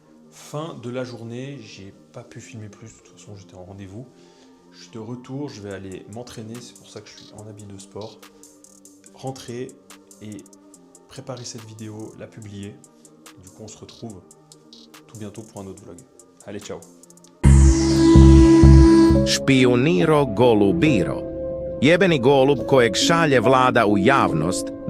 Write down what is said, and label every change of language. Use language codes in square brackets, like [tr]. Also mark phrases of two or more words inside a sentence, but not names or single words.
[fr] Fin de la journée, j'ai pas pu filmer plus, de toute façon j'étais en rendez-vous. Je suis de retour, je vais aller m'entraîner, c'est pour ça que je suis en habit de sport. Rentrer et préparer cette vidéo, la publier. Du coup on se retrouve tout bientôt pour un autre vlog. Allez, ciao. [sr] Špijuniro golubiro. Jebeni golub kojeg šalje vlada u javnost